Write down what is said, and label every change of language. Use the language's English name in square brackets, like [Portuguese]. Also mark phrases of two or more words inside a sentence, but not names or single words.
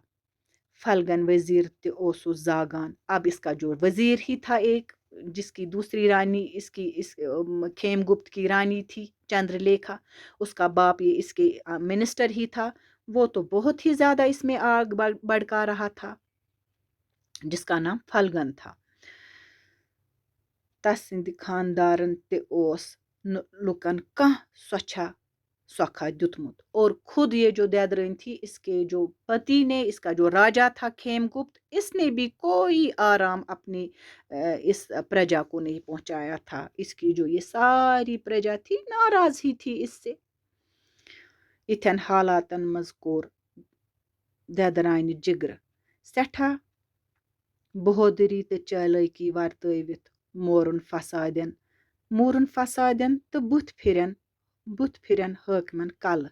[Kashmiri] फलगन वजीर ओसु जागान, [Hindi] अब इसका जो वजीर ही था एक, जिसकी दूसरी रानी इसकी इस खेमगुप्त की रानी थी चंद्रलेखा, उसका बाप ये इसके मिनिस्टर ही था, वो तो बहुत ही ज़्यादा इसमें आग भड़का रहा था, जिसका नाम फलगन था। [Kashmiri] तसिंद खानदारन ते ओस लुकन कह स्वच्छा सौखा दुतमुत, [Hindi] और खुद ये जो ददरन थी, इसके जो पति ने, इसका जो राजा था खेमगुप्त, इसने भी कोई आराम अपनी इस प्रजा को नहीं पहुंचाया था। इसकी जो ये सारी प्रजा थी नाराज ही थी इससे। [Kashmiri] इथन हालातन मजकूर ददराइन जिगर सठा बहोदरी तो चालाकी वर्तवित मोरन फसादन तो बुत फिरन हाकिमन कल।